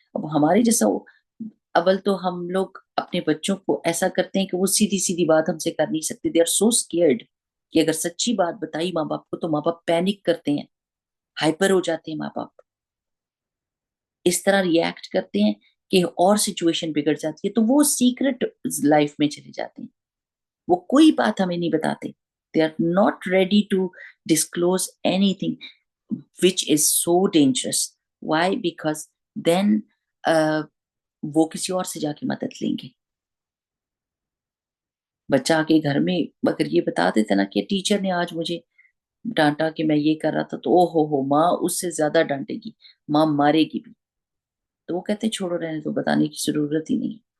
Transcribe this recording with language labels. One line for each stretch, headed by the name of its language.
Urdu: اب ہمارے جیسا اول تو ہم لوگ اپنے بچوں کو ایسا کرتے ہیں کہ وہ سیدھی سیدھی بات ہم سے کر نہیں سکتے,
English: they are so scared
Urdu: کہ اگر سچی بات بتائی ماں باپ کو تو ماں باپ پینک کرتے ہیں, ہائپر ہو جاتے ہیں ماں باپ, اس طرح ریئیکٹ کرتے ہیں کہ اور سچویشن بگڑ جاتی ہے, تو وہ سیکرٹ لائف میں چلے جاتے ہیں, وہ کوئی بات ہمیں نہیں بتاتے.
English: They are not ready to disclose anything which is so dangerous. Why? Because then
Urdu: وہ کسی اور سے جا کے مدد لیں گے. بچہ کے گھر میں اگر یہ بتا دیتے نا کہ ٹیچر نے آج مجھے ڈانٹا کہ میں یہ کر رہا تھا, تو او ہو ماں اس سے زیادہ ڈانٹے گی, ماں مارے گی بھی, تو وہ کہتے چھوڑو رہنے تو, بتانے کی ضرورت ہی نہیں.